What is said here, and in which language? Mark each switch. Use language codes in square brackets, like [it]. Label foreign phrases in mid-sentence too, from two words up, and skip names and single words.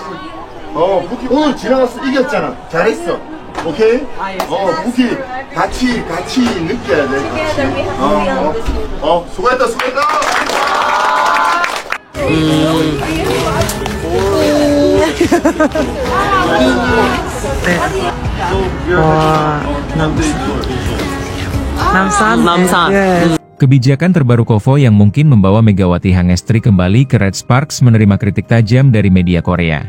[ko] 부키 오늘 지나가서 이겼잖아. [en] okay? [ko] 부키 같이 느껴야 돼. 수고했다. Namsan. [id] Kebijakan terbaru Kovo yang mungkin membawa Megawati Hangestri kembali ke Red Sparks menerima kritik tajam dari media Korea.